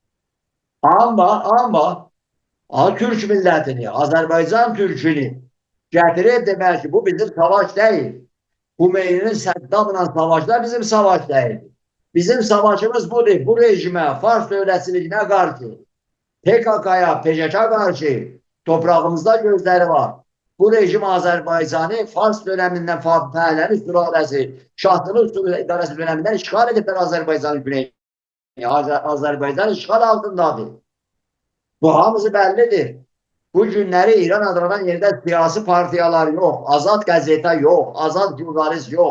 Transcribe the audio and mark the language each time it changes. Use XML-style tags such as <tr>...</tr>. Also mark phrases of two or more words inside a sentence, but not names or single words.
<tr>Ama Türk milletini, Azerbaycan Türk'ünü getirip demek ki bu bizim savaş değil. Hümeyni'nin Saddam'la savaşlar bizim savaş değil. Bizim savaşımız budur. Bu rejime, Fars devletçiliğine karşı, PKK'ya, PCK karşı toprağımızda gözleri var.</tr> <az>Bu rejim Azərbaycanı Fars döneminden Fəhləli sülaləsi, Şahtılıq idarəsi döneminden işgal ediblər Azərbaycanın güneyini. Azərbaycan işgal altındadır. Bu hamısı bəllidir. Bu günləri İran adlanan yerdə siyasi partiyalar yox, azad qəzetə yox, azad jurnalist yox.</az>